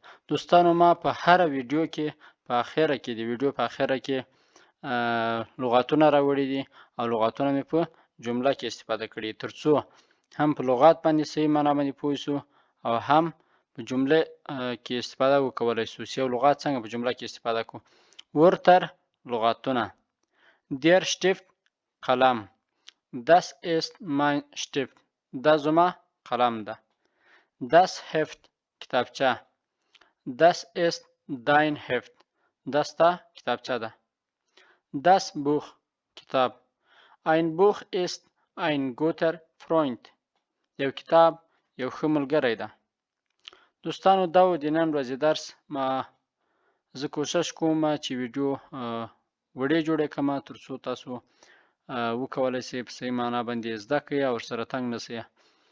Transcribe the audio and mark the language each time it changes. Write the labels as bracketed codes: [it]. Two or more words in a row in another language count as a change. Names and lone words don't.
[ps] دوستانو ما په هره ویډیو کې په اخره کې د ویډیو په اخره کې لغتونه راوړي دي او لغتونه مې په جمله کې استفاده کړي ترڅو هم په لغات باندې صحیح معنا باندې پوه شو او هم په جمله کې استفاده وکولای شو چې یو لغات څنګه په جمله کې استفاده کړو. ورتر لغتونه. [de] Der Stift قلم. Das ist mein Stift. [ps] دا زما قلم ده. [de] Das Heft کتابچه. Das ist dein Heft. [ps] دا ستا کتابچه ده. [de] Das Buch کتاب. Ein Buch ist ein guter Freund. [ps] یو کتاب یو ښه ملګری ده. دوستانو دا و د نن ورځې درس. زه کوشش کوم چې ویډیو وړې جوړې کړم تر څو تاسو وکولای شئ په صحیح معنا باندې زده کړئ او ورسره تنګ نه شئ.